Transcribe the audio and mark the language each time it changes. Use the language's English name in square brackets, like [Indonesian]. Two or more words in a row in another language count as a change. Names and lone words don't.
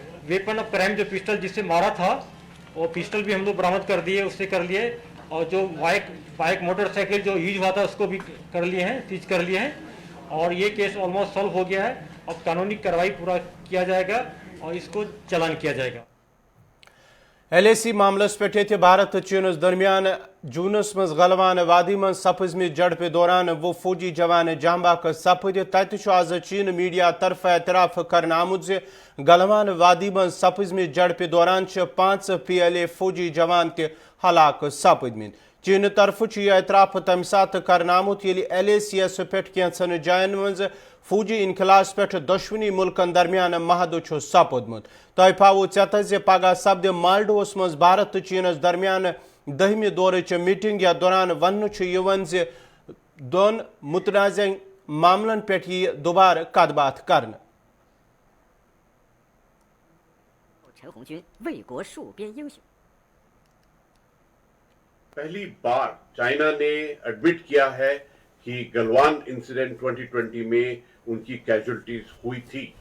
[English] weapon of crime [Hindi] जो पिस्टल जिससे मारा था वो पिस्टल भी हम लोग बरामद कर दिए, उससे कर लिए, और जो [English] bike motorcycle [Hindi] जो यूज हुआ था उसको भी कर लिए हैं, सीज कर लिए हैं और ये [English] case almost solve [Hindi] हो गया है। अब कानूनी कार्रवाई पूरा किया जाएगा और इसको चालान किया जाएगा। [Kashmiri] LAC मामलस पे भारत तो चीनस दरमियान जूनस मज गलवान वादी मन सपजम झड़प दौरान वो फौजी जवान जांबाक सपद तत आज चीन मीडिया तरफ एतराफ कर आमुत जे गलवान वादी मन सपजम झड़प दौरान 5 PLA फौजी जवान ते हलाक सपदम। चीन तरफ यह एतराफ तम सात कर आमुत LACS पे कैंसन जायन मज फौजी इनखलास पे दुश्मनी मुल्कन दरमियान महद सपदमुत। तय पावो चत पगह सपद मालडोस मज भारत तो चीनस दरमियान 10वीं दौर मीटिंग या दौरान वन दोन मुतनाज़ मामलन पे दोबारा कत बात कर। [Hindi] पहली बार चाइना ने एडमिट किया है कि गलवान इंसिडेंट 2020 में उनकी कैजुअलिटीज हुई थी।